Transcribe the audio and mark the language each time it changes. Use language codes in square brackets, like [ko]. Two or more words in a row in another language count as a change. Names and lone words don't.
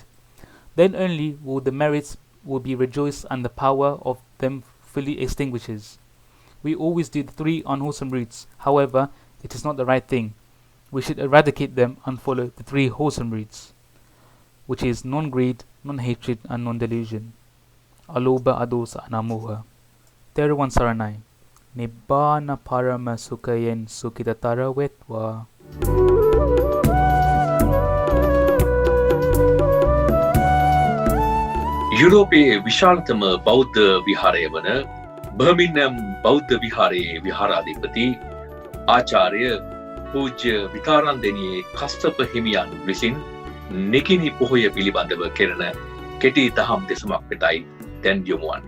[en] Then only will the merits will be rejoiced and the power of them fully extinguishes. We always do the 3 unwholesome roots, however, it is not the right thing. We should eradicate them and follow the 3 wholesome roots, which is non-greed, non-hatred and non-delusion. [pi] Aloba, adosa and amoha. [si] තෙරුවන් සරණයි. නිබ්බාන පරම සුඛයෙන් සුඛිතතර වේවා. යුරෝපයේ විශාලතම බෞද්ධ විහාරය වන බර්මින්හම් බෞද්ධ විහාරයේ විහාරාධිපති ආචාර්ය පූජ්‍ය විකාරන්දෙනියේ කස්තප හිමියන් විසින් නිකිනි පොහොය පිළිබඳව කෙරෙන කෙටි දහම් දෙසමක් වෙතයි දැන් යොමු වන්නේ.